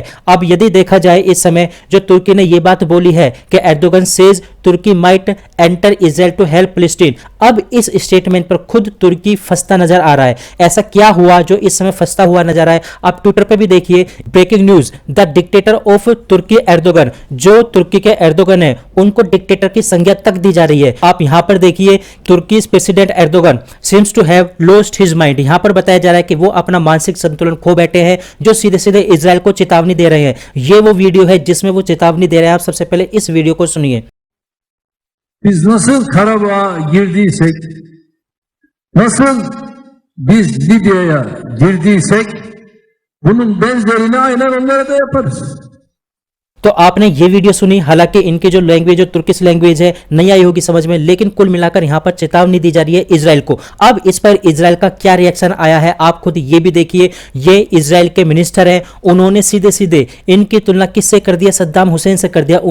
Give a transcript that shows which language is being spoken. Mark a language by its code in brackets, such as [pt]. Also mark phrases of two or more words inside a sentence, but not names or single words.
[hi] अब यदि देखा जाए इस समय जो तुर्की ने यह बात बोली है कि [en] Erdogan says Turkey might enter Israel to help Palestine, [hi] अब इस स्टेटमेंट पर खुद तुर्की फंसता नजर आ रहा है। ऐसा क्या हुआ जो इस समय फंसता हुआ नजर आ रहा है, आप ट्विटर पे भी देखिए, [en] breaking news, The dictator of Turkey Erdogan, [hi] जो तुर्की के एर्दोगन है उनको डिक्टेटर की संज्ञा तक दी जा रही है। आप यहां पर देखिए, [en] Turkey president Erdogan seems to have lost his mind, [hi] यहां पर बताया जा रहा है कि वो अपना मानसिक संतुलन खो बैठे हैं, जो सीधे सीधे इजराइल को चेतावनी दे रहे हैं। ये वो वीडियो है जिसमें वो चेतावनी दे रहे हैं। आप सबसे पहले इस वीडियो को सुनिए। [tr] Biz nasıl Karabağ'a girdiysek, nasıl biz Libya'ya girdiysek, bunun benzerini aynen onlara da yaparız. [hi] तो आपने ये वीडियो सुनी, हालांकि इनकी जो लैंग्वेज, जो [en] Turkish language [hi] है, नहीं आई होगी समझ में, लेकिन कुल मिलाकर यहां पर चेतावनी दी जा रही है इजराइल को। अब इस पर इजराइल का क्या रिएक्शन आया है आप खुद ये भी देखिए। ये इजराइल के मिनिस्टर हैं, उन्होंने सीधे सीधे इनकी तुलना किससे कर दिया, सद्दाम हुसैन से कर दिया।